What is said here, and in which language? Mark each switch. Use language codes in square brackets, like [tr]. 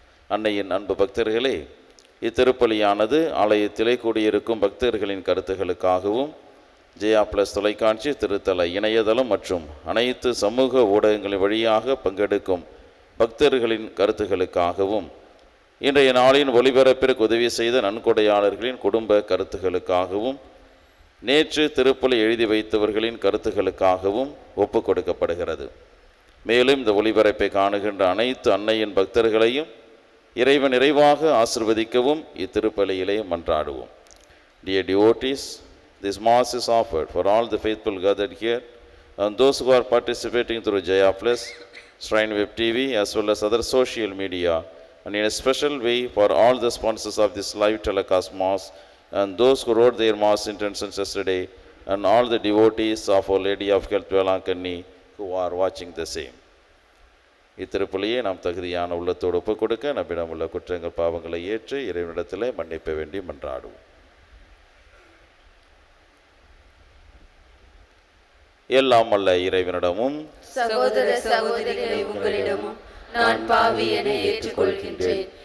[ta] அன்னையின் அன்பு பக்தர்களே, இத்திருப்பலியானது ஆலயத்திலே கூடியிருக்கும் பக்தர்களின் கருத்துகளுக்காகவும் ஜெயா பிளஸ் தொலைக்காட்சி திருத்தல இணையதளம் மற்றும் அனைத்து சமூக ஊடகங்களின் வழியாக பங்கெடுக்கும் பக்தர்களின் கருத்துகளுக்காகவும் இன்றைய நாளின் ஒளிபரப்பிற்கு உதவி செய்த நன்கொடையாளர்களின் குடும்ப கருத்துகளுக்காகவும் நேற்று திருப்பலி எழுதி வைத்தவர்களின் கருத்துகளுக்காகவும் ஒப்பு கொடுக்கப்படுகிறது. மேலும் இந்த ஒளிபரப்பை காணுகின்ற அனைத்து அன்னையின் பக்தர்களையும் இறைவன் நிறைவாக ஆசிர்வதிக்கவும் இத்திருப்பலியிலே மன்றாடுவோம். [en] Dear devotees, this mass is offered for all the faithful gathered here and those who are participating through Jaya Plus, Shrine Web TV as well as other social media, and in a special way for all the sponsors of this live telecast mass and those who wrote their mass intentions yesterday and all the devotees of Our Lady of Health Velankanni who are watching the same. [ta] இத்திருப்பலியை நாம் தகுதியான உள்ளத்தோடு ஒப்புக் கொடுக்க நம்மிடம் உள்ள குற்றங்கள் பாவங்களை ஏற்று இறைவனிடத்தில் மன்னிப்ப வேண்டி மன்றாடுவோம். எல்லாம் அல்ல இறைவனிடமும் சகோதர சகோதரிகளை உங்களிடமும் நான் பாவி என ஏற்றுக்கொள்கின்றேன்.